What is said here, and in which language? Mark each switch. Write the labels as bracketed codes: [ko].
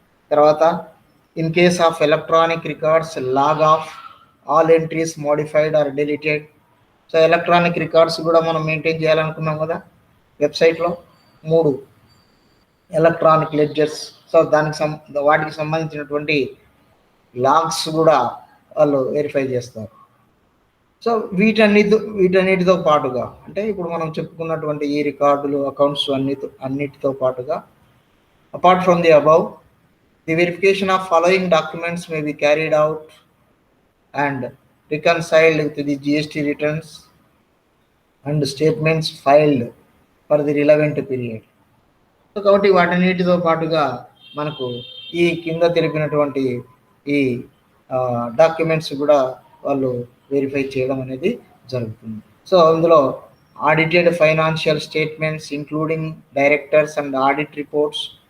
[te] తర్వాత [en] In case of electronic records, log of all entries modified or deleted. [te] So electronic records కూడా మనం maintain చేయాలనుకున్నాం కదా వెబ్సైట్లో, 3 electronic ledgers. So వాటికి సంబంధించినటువంటి లాగ్స్ కూడా వాళ్ళు వెరిఫై చేస్తారు. సో వీటన్నిటితో పాటుగా, అంటే ఇప్పుడు మనం చెప్పుకున్నటువంటి ఈ రికార్డులు, అకౌంట్స్ అన్నిటితో పాటుగా, [en] apart from the above, the verification of following documents may be carried out and reconciled with the GST returns and statements filed for the relevant period. [te] So కాబట్టి వాటన్నిటితో పాటుగా మనకు ఈ కింద తెలిపినటువంటి ఈ డాక్యుమెంట్స్ కూడా వాళ్ళు వెరిఫై చేయడం అనేది జరుగుతుంది. [en] So అందులో audited financial statements including directors and audit reports.